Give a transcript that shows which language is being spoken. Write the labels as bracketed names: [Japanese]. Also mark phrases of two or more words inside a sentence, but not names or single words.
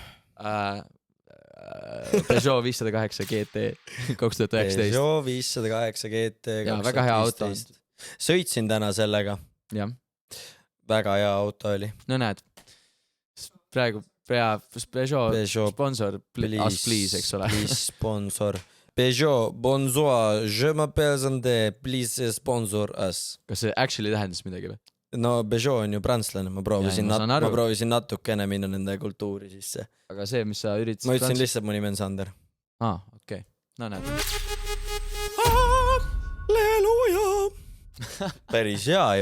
[Estonian] Peugeot 508 GT 2019 Peugeot 508 GT 2019 väga hea auto. Sõitsin täna sellega. Jah. Väga hea auto oli. No näed. Praegu Peugeot [English] sponsor, please, [Estonian] eks ole. [English] Please sponsor. [French] Peugeot, bonjour, je m'appelle Zande, [English] please sponsor us. [Estonian] Kas see actually tähendas midagi või? No Peugeot on ju prantslane, ma proovisin natukene minna nende kultuuri sisse. Aga see, mis sa üritasid... Ma ütlesin lihtsalt mu nime on Sander. Okei. No näed. Halleluja! Päris hea ju.